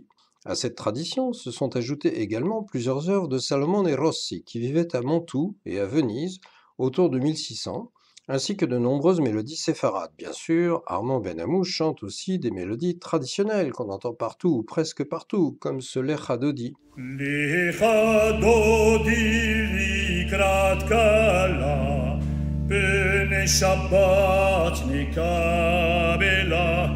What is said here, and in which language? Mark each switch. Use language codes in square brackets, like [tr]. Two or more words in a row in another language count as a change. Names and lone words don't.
[fr] À cette tradition se sont ajoutées également plusieurs œuvres de Salomone Rossi, qui vivait à Mantoue et à Venise autour de 1600, ainsi que de nombreuses mélodies séfarades. Bien sûr, Armand Benamou chante aussi des mélodies traditionnelles qu'on entend partout ou presque partout, comme ce Lecha Dodi. [he] לכה דודי לקראת כלה, פני שבת נקבלה.